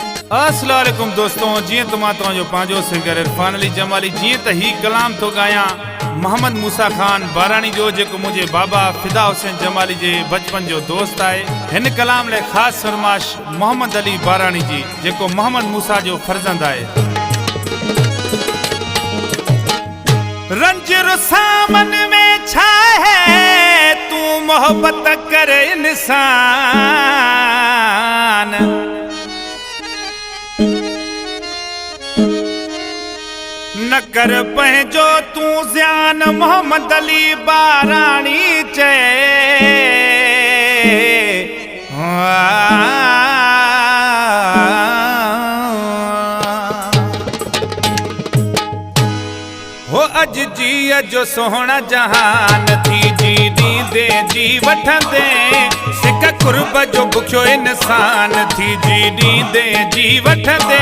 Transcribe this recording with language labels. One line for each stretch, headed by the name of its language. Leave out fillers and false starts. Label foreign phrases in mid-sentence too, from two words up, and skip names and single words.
Arabic: السلام عليكم
Sindhi: दोस्तों, जी तो मां जो पांचो सिंगर इरफान अली जमाली जी त ही कलाम तो गाया मोहम्मद मूसा खान बारानी जो जेको मुझे बाबा फिदा हुसैन जमाली जे बचपन जो दोस्त है। हिन कलाम ले खास फरमाश मोहम्मद अली बारानी जी जेको मोहम्मद मूसा जो फर्जंद है। रंज रुसामन में छा है तू मोहब्बत करे इंसान, न कर पंहिंजो तू ज़्यान मोहम्मद अली बारानी चे। हो अज जी जो सोहना जहान थी जी दींदे जी वठंदे सिक कुर्ब जो बुखियो इंसान थी जी दींदे जी वठंदे।